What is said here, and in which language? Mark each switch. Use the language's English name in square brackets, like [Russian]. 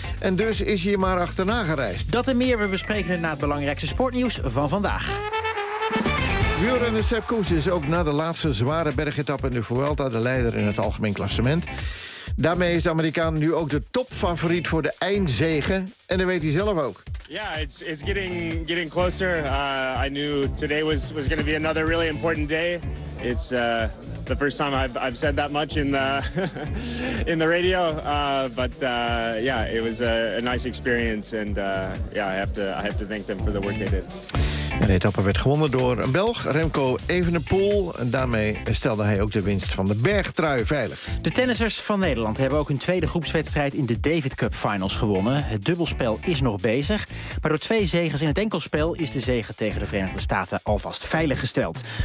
[Dutch] En dus is hier maar achterna gereisd. Dat en meer, we bespreken het na het belangrijkste sportnieuws van vandaag. Wielrenner Sepp Koes is ook na de laatste zware bergetappe in de Vuelta de leider in het algemeen klassement. Daarmee is de Amerikaan nu ook de topfavoriet voor de eindzegen. En dat weet hij zelf ook. [English] Ja, yeah, it's getting closer. I knew today was going to be another really important day. It's the first time I've said that much in the in the radio. But it was a nice experience. And I have to thank them for the work they did. [Dutch] En de etappe werd gewonnen door een Belg, Remco Evenepoel. En daarmee stelde hij ook de winst van de bergtrui veilig. De tennissers van Nederland hebben ook hun tweede groepswedstrijd in de David Cup Finals gewonnen. Het dubbelspel is nog bezig. Maar door twee zegens in het enkelspel is de zege tegen de Verenigde Staten alvast veilig gesteld.